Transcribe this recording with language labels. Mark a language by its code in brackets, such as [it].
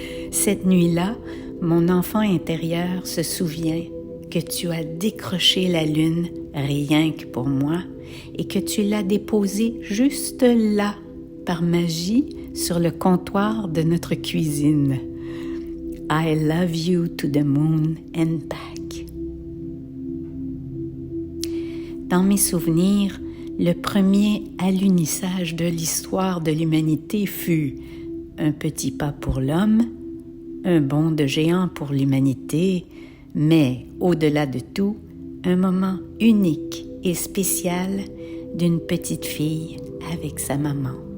[fr] Cette nuit-là, mon enfant intérieur se souvient que tu as décroché la Lune rien que pour moi et que tu l'as déposée juste là, par magie, sur le comptoir de notre cuisine. [en] I love you to the moon and back. [fr] Dans mes souvenirs, le premier alunissage de l'histoire de l'humanité fut un petit pas pour l'homme, un bond de géant pour l'humanité, mais au-delà de tout, un moment unique et spécial d'une petite fille avec sa maman.